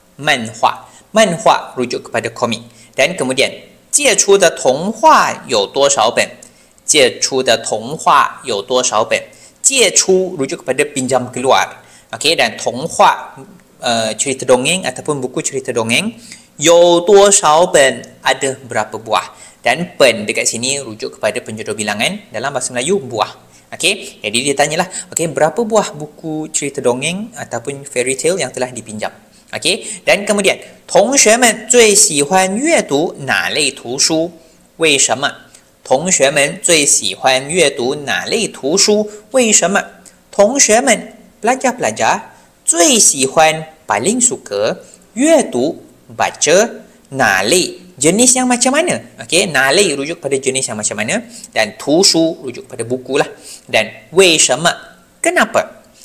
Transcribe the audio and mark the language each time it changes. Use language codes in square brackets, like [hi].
[ms] Manhua rujuk kepada komik. Dan kemudian [zh] 借出的童话有多少本？借出的童话有多少本？ [ms] 借出rujuk kepada pinjam keluar. Okey, dan 童话 cerita dongeng ataupun buku cerita dongeng. 有多少本 ada berapa buah. Dan pen dekat sini rujuk kepada penjodoh bilangan, dalam bahasa Melayu buah. Okey, jadi dia tanyalah, okey, berapa buah buku cerita dongeng ataupun fairy tale yang telah dipinjam. Okey, dan kemudian [zh] 同学们最喜欢阅读哪类图书？为什么？同学们最喜欢阅读哪类图书？为什么？ [ms] 同学们 pelajar-pelajar 最喜欢 paling suka 阅读 baca 哪类 jenis yang macam mana. Okey, 哪类 rujuk pada jenis yang macam mana, dan 图书 rujuk pada buku lah, dan 为什么 kenapa.